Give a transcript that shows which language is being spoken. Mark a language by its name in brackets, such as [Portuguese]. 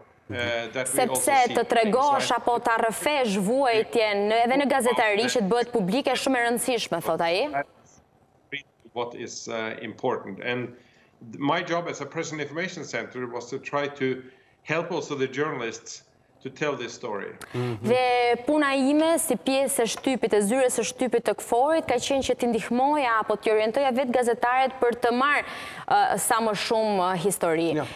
[Albanian] Sepse të tregosh apo të rrëfesh vuajtjen edhe në gazetari që të bëhet publike shumë e rëndësishme, thot ai. [English] What is important, and my job as a Press and Information Center was to try to help also the journalists to tell this story. [Albanian] Dhe puna ime si pjesë e shtypit e zyres së shtypit të KFOR-it ka qenë që t'i ndihmoja apo t'i orientoja vetë gazetarët për të marrë sa më shumë histori.